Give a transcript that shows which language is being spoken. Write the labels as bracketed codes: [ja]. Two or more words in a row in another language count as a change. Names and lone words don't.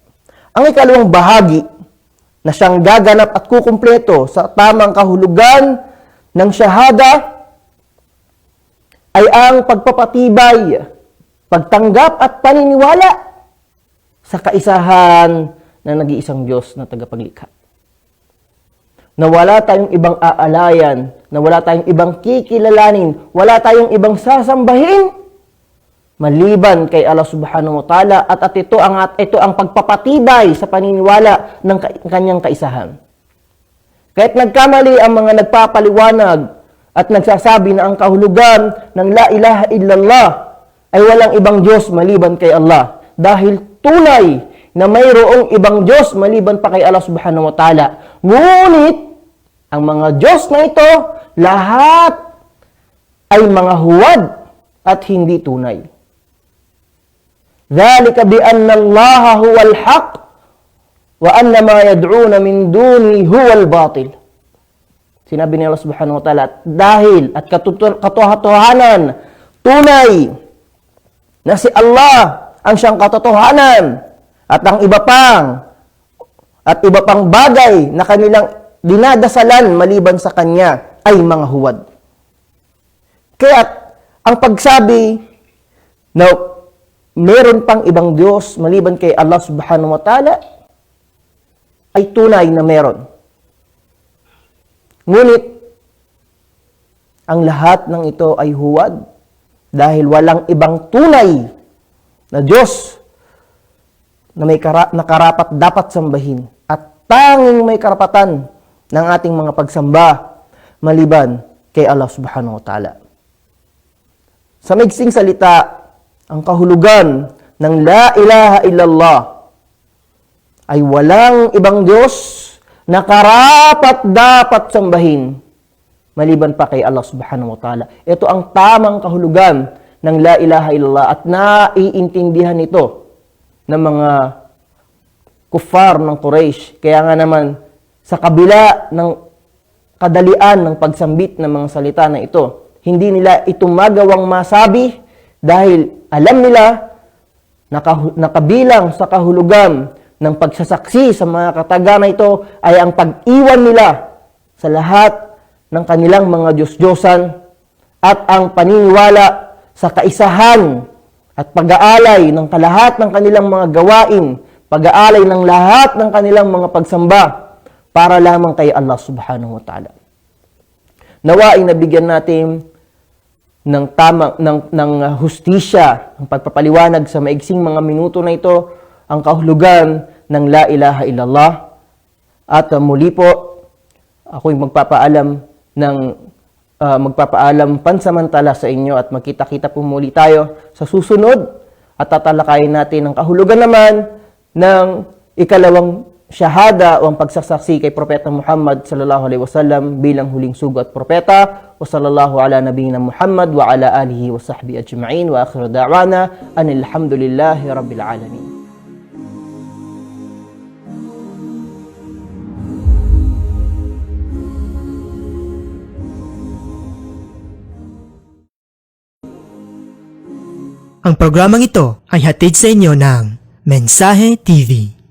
[tl] Ang ikalawang bahagi na siyang gaganap at kukumpleto sa tamang kahulugan ng syahada ay ang pagpapatibay, pagtanggap at paniniwala sa kaisahan ng nag-iisang Diyos na tagapaglikha. Na wala tayong ibang aalayan, na wala tayong ibang kikilalanin, wala tayong ibang sasambahin maliban kay Allah [ar] سبحانه وتعالى [tl] at ito ang pagpapatibay sa paniniwala ng kanyang kaisahan. Kahit nagkamali ang mga nagpapaliwanag at nagsasabi na ang kahulugan ng [ar] لا إله إلا الله [tl] ay walang ibang Diyos maliban kay Allah. Dahil tunay na mayroong ibang Diyos maliban pa kay Allah [ar] سبحانه وتعالى. [tl] Ngunit, ang mga Diyos na ito, lahat ay mga huwad at hindi tunay. [ar] ذَلِكَ بِأَنَّ اللَّهَ هُوَ الْحَقِّ وَأَنَّ مَا يَدْعُونَ مِن دُونِهِ هُوَ الْبَاطِلِ. [tl] Sinabi ni Allah [ar] سبحانه وتعالى, [tl] dahil at katotohanan, tunay na si Allah ang siyang katotohanan at ang iba pang bagay na kanilang dinadasalan maliban sa Kanya ay mga huwad. Kaya ang pagsabi na meron pang ibang Diyos maliban kay Allah [ar] سبحانه وتعالى [tl] ay tunay na meron. Ngunit, ang lahat ng ito ay huwad dahil walang ibang tunay na Diyos na may karapat dapat sambahin at tanging may karapatan ng ating mga pagsamba maliban kay Allah [ar] سبحانه وتعالى. [tl] Sa maiksing salita, ang kahulugan ng [ar] لا إله إلا الله [tl] ay walang ibang Diyos na karapat-dapat sambahin maliban pa kay Allah [ar] سبحانه وتعالى. [tl] Ito ang tamang kahulugan ng [ar] لا إله إلا الله [tl] at naiintindihan ito ng mga kuffar ng Quraysh. Kaya nga naman, sa kabila ng kadalian ng pagsambit ng mga salita na ito, hindi nila ito magawang masabi dahil alam nila nakabilang sa kahulugan ng pagsasaksi sa mga kataga na ito ay ang pag-iwan nila sa lahat ng kanilang mga Diyos-Diyosan at ang paniniwala sa kaisahan at pag-aalay ng kalahat ng kanilang mga gawain, pag-aalay ng lahat ng kanilang mga pagsamba para lamang kay Allah [ar] سبحانه وتعالى. [tl] Nawaing nabigyan natin ng hustisya, ang pagpapaliwanag sa maigsing mga minuto na ito, ang kahulugan ng [ar] لا إله إلا الله. [tl] At muli po, ako'y magpapaalam pansamantala sa inyo at magkita-kita po muli tayo sa susunod at tatalakayin natin ang kahulugan naman ng ikalawang syahada o ang pagsasaksi kay Propeta Muhammad [ar] صلى الله عليه وسلم [tl] bilang huling sugo at propeta. [ar] وصلى الله على نبينا محمد وعلى آله وصحبه أجمعين وآخر دعوانا أن الحمد لله رب العالمين. [tl] Ang programang ito ay hatid sa inyo ng Mensahe TV.